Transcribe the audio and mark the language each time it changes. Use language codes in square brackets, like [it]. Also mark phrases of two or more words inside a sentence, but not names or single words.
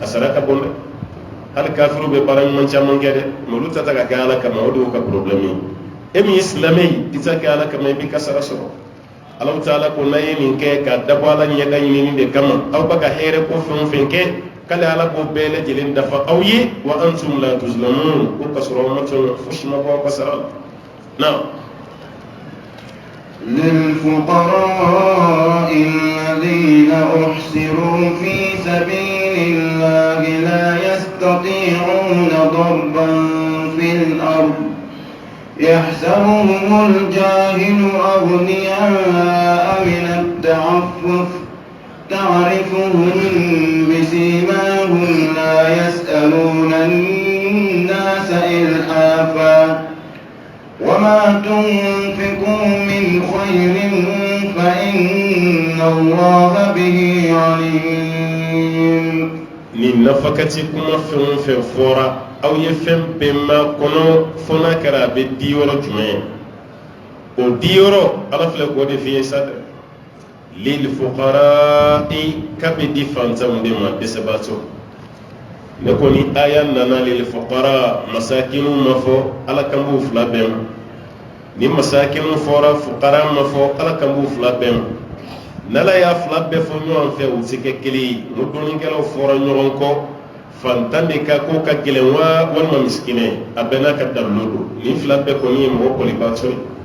[bm] sara ka bon dɛ hali kafiru bɛ baara ɲuman caman kɛ dɛ mɛ olu ta ka kɛ ala kama o de y'u ka problème ye e min ye silamɛ ye i ta kɛ ala kama i b'i ka sara sɔrɔ [ar] الله تعالى [bm] ko n'a ye nin kɛ ka dabɔ ala ɲɛda ɲinini de kama aw bɛ ka hɛrɛ ko fɛn o fɛn kɛ k'ale ala k'o bɛɛ lajɛlen dafa aw ye [ar] وأنتم لا تظلمون [bm] ko ka sɔrɔ aw ma tɔn fosi ma bɔ aw ka sara la na [ar] للفقراء الذين أحصروا في سبيل الله لا يستطيعون ضربا في الأرض يحسبهم الجاهل أغنياء من التعفف تعرفهم بسيماهم لا يسألون الناس إلحافا وما تنفقوا من خير فإن الله به عليم [bm] ni nafakati kuma fɛn o fɛn fɔra aw ye fɛn bɛɛ ma kɔnɔ fo n'a kɛra a bɛ di yɔrɔ jumɛn o di yɔrɔ ala filɛ k'o de f'i ye sa dɛ [ar] للفقراء [bm] k'a bɛ di fantanw de ma dɛsɛbaatɔ ne kɔni aya nana [ar] للفقراء [bm] masakinu ma fɔ ala kan b'u fila bɛɛ ma ni masakinu fɔra fuqara ma fɔ ala kan b'u fila bɛɛ ma n'ala y'a fila bɛɛ fɔ ɲɔgɔn fɛ u tɛ kɛ kelen ye n ko dɔnnikɛlaw fɔra ɲɔgɔn kɔ fantan de ka ko ka gɛlɛn wa walima misikinɛ a bɛɛ n'a ka dalilu don nin fila bɛɛ kɔni ye mɔgɔ kɔlibaatɔ ye